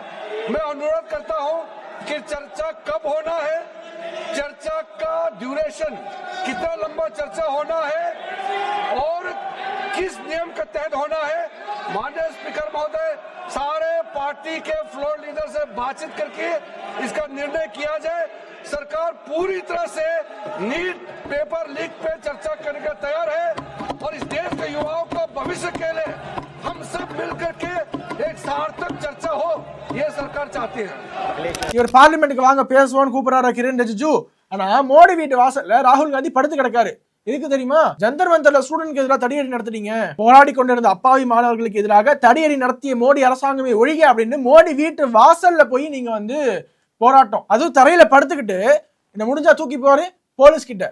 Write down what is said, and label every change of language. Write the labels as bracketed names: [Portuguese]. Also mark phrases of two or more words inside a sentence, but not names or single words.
[Hindi] मैं अनुरोध करता हूं कि चर्चा कब होना है, चर्चा का ड्यूरेशन, कितना लंबा चर्चा होना है और किस नियम के तहत होना है, माननीय स्पीकर महोदय सारे पार्टी के [English] floor leader [Hindi] से बातचीत करके इसका निर्णय किया जाए। सरकार पूरी तरह से [English] NEET paper leak [Hindi] पे चर्चा करने का तैयार है और इस देश के युवाओं का भविष्य के लिए हम सब मिलकर के एक सार्थक चर्चा हो, ये सरकार चाहती है। [Tamil] இவர் பார்லிமெண்ட்டுக்கு வாங்க பேசுவோன்னு கூப்பிடுறாரு கிரண் ரிஜிஜு. ஆனா மோடி வீட்டு வாசல்ல ராகுல் காந்தி படுத்து கிடக்காரு. எதுக்கு தெரியுமா? ஜந்தர் மந்தர்ல ஸ்டூடெண்ட்க்கு எதிராக தடியடி நடத்திட்டீங்க, போராடி கொண்டிருந்த அப்பாவி மாணவர்களுக்கு எதிராக தடியடி நடத்திய மோடி அரசாங்கமே ஒழிக அப்படின்னு மோடி வீட்டு வாசல்ல போய் நீங்க வந்து போராட்டம், அதுவும் தரையில படுத்துக்கிட்டு, இந்த முடிஞ்சா தூக்கி போரு போலீஸ் கிட்ட.